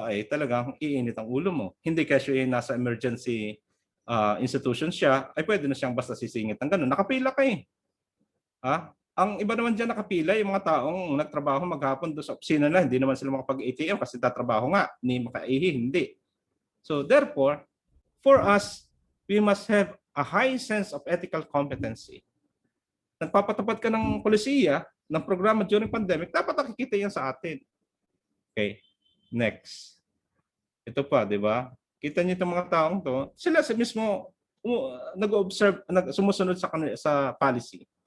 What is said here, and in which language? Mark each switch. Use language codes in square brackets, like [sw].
[tl] Talagang iinit ang ulo mo. Hindi kasi nasa emergency institution siya, pwede na siyang basta sisingit ng ganun. Nakapila ka eh. Ang iba naman dyan nakapila, yung mga taong nagtrabaho maghapon doon sa opisina na, hindi naman sila makapag-ATM kasi tatrabaho nga, hindi makaihi, hindi. [en] So therefore, for us, we must have a high sense of ethical competency. [tl] Nagpapatupad ka ng polisiya, ng programa during pandemic, dapat nakikita yan sa atin. Okay, next. Ito pa, di ba? Kita niyo itong mga taong to, sila mismo nag-observe, sumusunod sa policy.